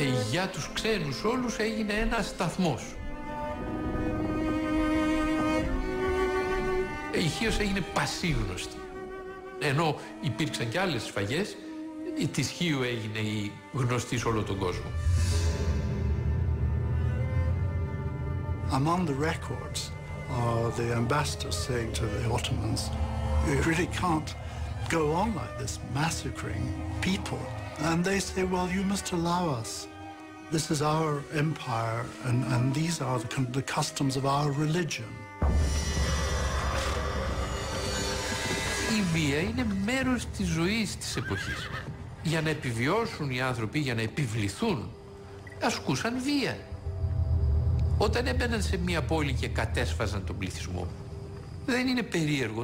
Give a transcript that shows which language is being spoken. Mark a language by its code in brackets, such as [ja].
[el] Για τους ξένους όλους έγινε ένας σταθμός. Η Χίος έγινε πασίγνωστη. Ενώ υπήρξαν και άλλες σφαγές, η της Χίου έγινε η γνωστή σε όλο τον κόσμο. [en] Among the records are the ambassadors saying to the Ottomans, you really can't go on like this, massacring people. And they say, well, you must allow us. This is our empire, and these are the customs of our religion. [el] Η βία είναι μέρος της ζωής της εποχής. Για να επιβιώσουν οι άνθρωποι, για να επιβληθούν, ασκούσαν βία. Όταν έμπαιναν σε μια πόλη και κατέσφαζαν τον πληθυσμό, δεν είναι περίεργο.